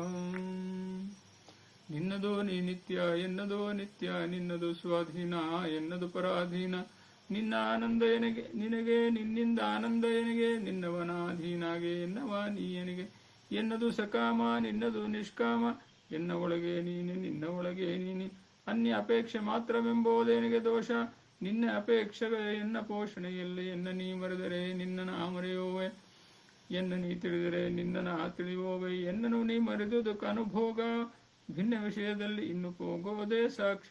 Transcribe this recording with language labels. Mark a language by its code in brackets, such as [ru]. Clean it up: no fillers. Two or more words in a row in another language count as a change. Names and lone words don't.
[kn] ನಿನ್ನದೋ ನೀ ನಿತ್ಯ ಎನ್ನದೋ ನಿತ್ಯ. ನಿನ್ನದು ಸ್ವಾಧೀನ ಎನ್ನದು ಪರಾಧೀನ. ನಿನ್ನ ಆನಂದ ಎನಗೆ ನಿನಗೆ ನಿನ್ನಿಂದ ಆನಂದ ಎನಗೆ. ನಿನ್ನವನಾಧೀನಾಗೆ ಎನ್ನವ ನೀ ಎನಗೆ. ಎನ್ನದು ಸಕಾಮ ನಿನ್ನದು ನಿಷ್ಕಾಮ. ಎನ್ನ ಒಳಗೆ ನೀನೆ ನಿನ್ನ ಒಳಗೆ ನೀನೆ. ಅನ್ಯ ಅಪೇಕ್ಷೆ ಮಾತ್ರವೆಂಬುದೇನಿಗೆ ದೋಷ. ನಿನ್ನ ಅಪೇಕ್ಷೆಗೆ ಎನ್ನ ಪೋಷಣೆಯಲ್ಲಿ. ಎನ್ನ ನೀ ಮರೆದರೆ ನಿನ್ನ ನಾ ಮರೆಯುವೆ. ಎನ್ನ ನೀ ತಿಳಿದರೆ ನಿನ್ನ ನಾ ತಿಳಿಯುವೆ. ಎನ್ನನು ನೀ ಮರೆದುದಕ್ಕೆ ಅನುಭೋಗ. ಭಿನ್ನ ವಿಷಯದಲ್ಲಿ ಇನ್ನು ಹೋಗೋದೇ ಸಾಕ್ಷಿ.